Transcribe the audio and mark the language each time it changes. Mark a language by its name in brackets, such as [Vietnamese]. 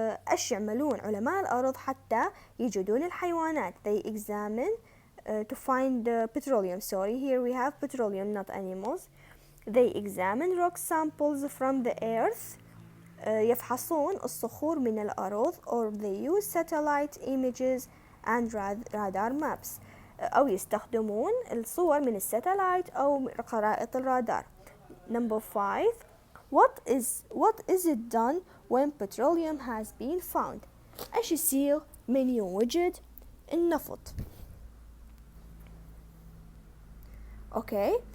[Arabic] ايش يعملون علماء الأرض حتى يجدون الحيوانات؟ [English] They examine to find petroleum. Sorry, here we have petroleum, not animals. They examine rock samples from the earth. [Arabic] يفحصون الصخور من الأرض. [English] Or they use satellite images and radar maps. [Arabic] أو يستخدمون الصور من الساتلايت أو خرائط الرادار. [English] Number 5. What is it done when petroleum has been found? [Arabic] ايش يصير من يوجد النفط؟ Okay.